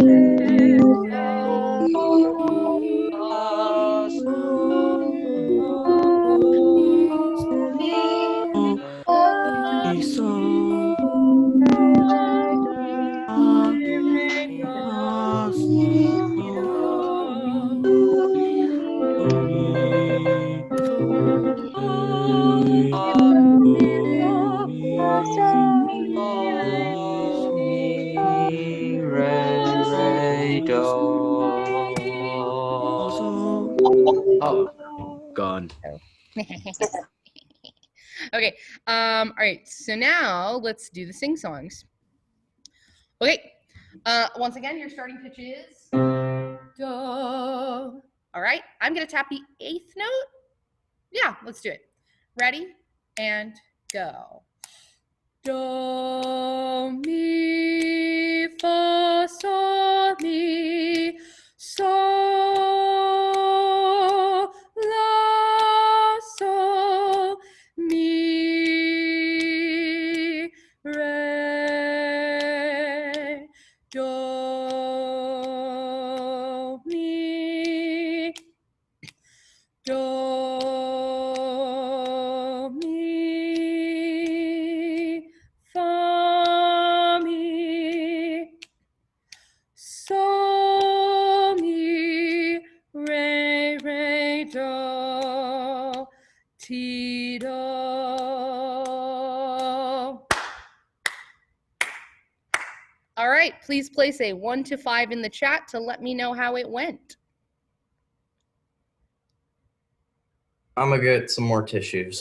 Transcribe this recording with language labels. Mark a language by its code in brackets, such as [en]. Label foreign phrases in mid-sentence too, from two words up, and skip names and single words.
[en] fa, sol, mi, sol, fa, fa, sol, do, mi, re, do, mi, mi, re, do. sol. Oh, Gone. Okay. All right. So now let's do the sing songs. Okay. Once again, your starting pitch is do. All right. I'm gonna tap the 8th note. Yeah, let's do it. Ready and go. Do, mi, fa, sol, mi, sol, la, sol, mi, re, do, mi, do, mi, fa, mi, sol, mi, re, do, ti, do. All right, please place a 1 to 5 in the chat to let me know how it went. I'm gonna get some more tissues.